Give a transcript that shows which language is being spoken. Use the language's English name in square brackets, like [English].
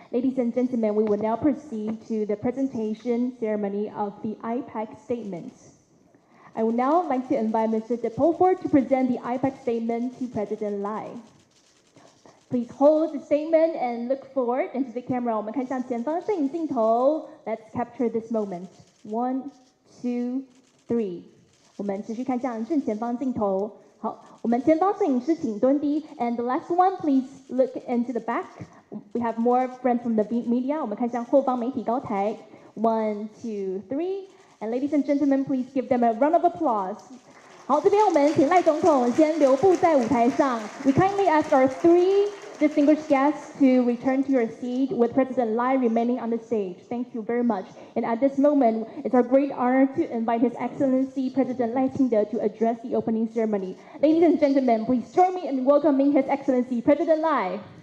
[English] Ladies and gentlemen, we will now proceed to the presentation ceremony of the IPAC statements. I would now like to invite Mr. De Pulford to present the IPAC statement to President Lai. Please hold the statement and look forward into the camera. [Chinese] 我们看向前方摄影镜头 [English] Let's capture this moment. 1, 2, 3. [Chinese] 我们持续看向正前方镜头。好，我们前方摄影师请蹲低。 [English] And the last one, please look into the back. We have more friends from the media. [Chinese] 我们看向后方媒体高台。 [English] 1, 2, 3. And ladies and gentlemen, please give them a round of applause. [Chinese] 好，这边我们请赖总统先留步在舞台上。 [English] We kindly ask our 3 distinguished guests to return to your seat with President Lai remaining on the stage. Thank you very much. And at this moment, it's our great honor to invite His Excellency President Lai清德to address the opening ceremony. Ladies and gentlemen, please join me in welcoming His Excellency President Lai.